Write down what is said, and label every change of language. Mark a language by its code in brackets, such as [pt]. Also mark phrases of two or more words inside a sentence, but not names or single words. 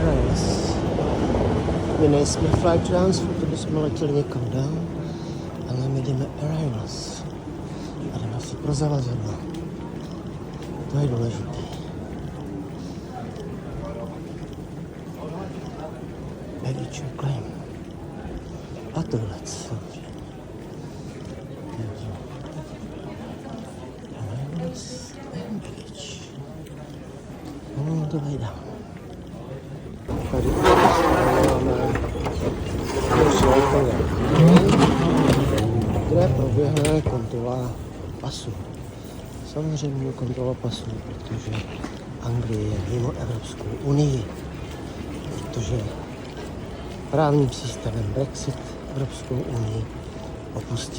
[cs] My nejsme [en] flight transfer, [cs] to bychom letěli někam dál, ale my jdeme Arrivals. A jdeme si pro zavazadlo. To je důležité. [en] Baggage claim. [cs] A tohle samozřejmě. [en] Arrivals and baggage. [cs] No, to nejde. Tady máme kde proběhne kontrola pasu. samozřejmě kontrola pasů, protože Anglie je mimo Evropskou unii, protože právním systémem Brexit Evropskou unii opustila.